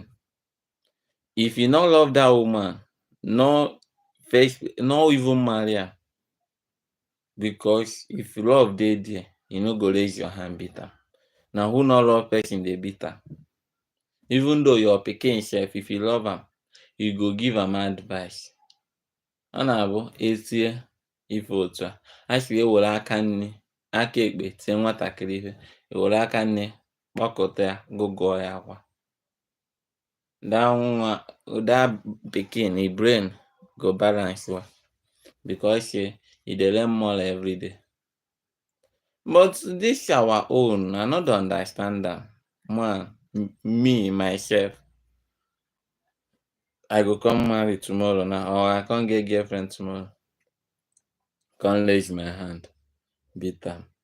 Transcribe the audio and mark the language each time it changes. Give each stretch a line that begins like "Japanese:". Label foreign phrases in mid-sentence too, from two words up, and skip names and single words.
Nigerian Pidgin: If you no love that woman, no even marry her. Because if love dey there, you no go raise your hand beat am. Na who no love person dey beat am. Even though your pikin sef, if you love am, you go give am advice.
Igbo: Ọ na-abụ etie ife otu a sị ewere aka nri aka ekpe tie nwatakịrị ihe, ewere aka nri kpakọta ya gụgụọ ya akwa.
Nigerian Pidgin: That pikin e brain go balance well because e dey learn more everyday. But dis our own I no dey understand am. Me myself, I go come marry tomorrow now or I come get girlfriend tomorrow, come raise my hand beat am.